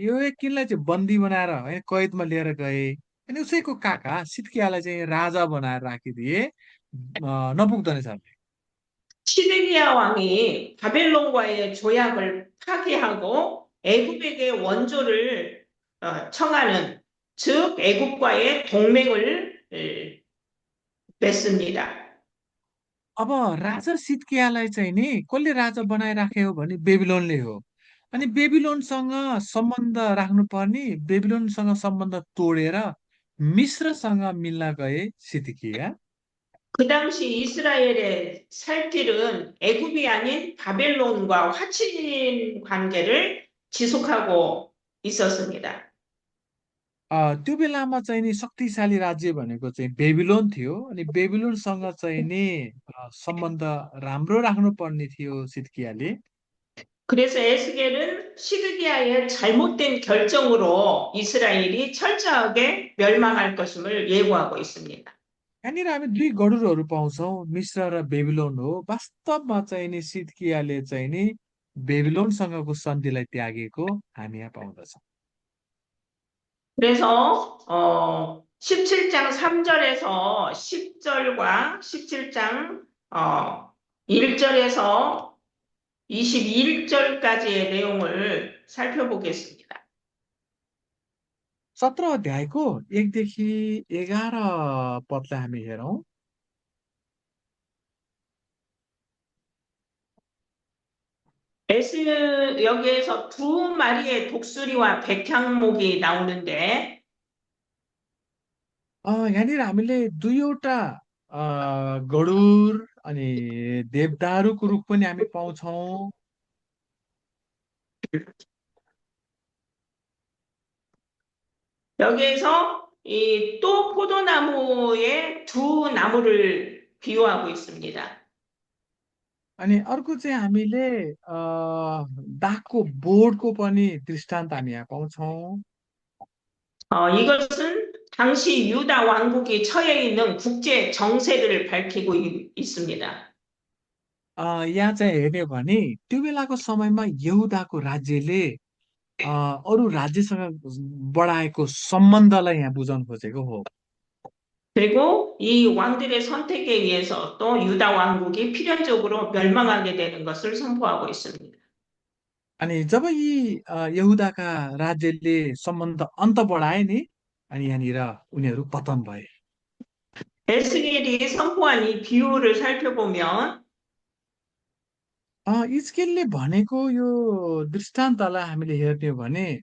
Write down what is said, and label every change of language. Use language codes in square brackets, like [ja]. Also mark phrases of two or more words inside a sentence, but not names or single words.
[ne] यहोयाकिनलाई चाहिँ बन्दी बनाएर है कैदमा लिएर गए। अनि उसैको काका सिद्कियालाई चाहिँ राजा बनाएर राखिदिए नबुकदनेस्सरले। [ko] 시드기야 왕이 바벨론과의 조약을 파기하고 애굽에게 원조를 청하는 즉 애굽과의 동맹을 맺습니다. [ne] अब राजा सिद्कियालाई चाहिँ नि कसले राजा बनाइराख्यो भने बेबिलोनले हो। अनि बेबिलोनसँग सम्बन्ध राख्नुपर्ने, बेबिलोनसँग सम्बन्ध तोडेर मिश्रसँग मिल्न गए सिद्किया। [ko] 그 당시 이스라엘의 살 길은 애굽이 아닌 바벨론과 화친 관계를 지속하고 있었습니다. [ne] त्यो बेलामा चाहिँ नि शक्तिशाली राज्य भनेको चाहिँ बेबिलोन थियो। अनि बेबिलोनसँग चाहिँ नि सम्बन्ध राम्रो राख्नुपर्ने थियो सिद्कियाले। [ko] 그래서 에스겔은 시드기야의 잘못된 결정으로 이스라엘이 철저하게 멸망할 것임을 예고하고 있습니다. [ne] यहाँनिर हामी दुई गडुरहरू पाउँछौँ, मिश्र र बेबिलोन हो। वास्तवमा चाहिँ नि सिद्कियाले चाहिँ नि बेबिलोनसँगको सन्धिलाई त्यागेको हामी यहाँ पाउँदछौँ। [ko] 그래서 17장 3절에서 10절과 17장 1절에서 21절까지의 내용을 살펴보겠습니다. [ne] 17 अध्यायको 1 देखि 11 पदलाई हामी हेरौँ। [ko] 여기에서 두 마리의 독수리와 백향목이 나오는데 [ne] यहाँनिर हामीले दुईवटा गडुर अनि देवदारुको रुख पनि हामी पाउँछौँ। [ko] 여기에서 이 또 포도나무의 두 나무를 비유하고 있습니다. [ne] अनि अर्को चाहिँ हामीले दागको बोर्डको पनि दृष्टान्त हामी यहाँ पाउँछौँ। [ko] 이것은 당시 유다 왕국이 처해 있는 국제 정세를 밝히고 있습니다. [ne] यहाँ चाहिँ हेर्ने हो भने त्यो बेलाको समयमा यहुदाको राज्यले अरू राज्यसँग बढाएको सम्बन्धलाई यहाँ बुझाउन खोजेको हो। [ko] 그리고 이 왕들의 선택에 의해서 또 유다 왕국이 필연적으로 멸망하게 되는 것을 선포하고 있습니다. [ne] अनि जब यी यहुदाका राज्यले सम्बन्ध अन्त बढाए नि अनि यहाँनिर उनीहरू पतन भए। [ko] 에스겔이 선포한 이 비유를 살펴보면 [ne] इजकेलले भनेको यो दृष्टान्तलाई हामीले हेर्ने हो भने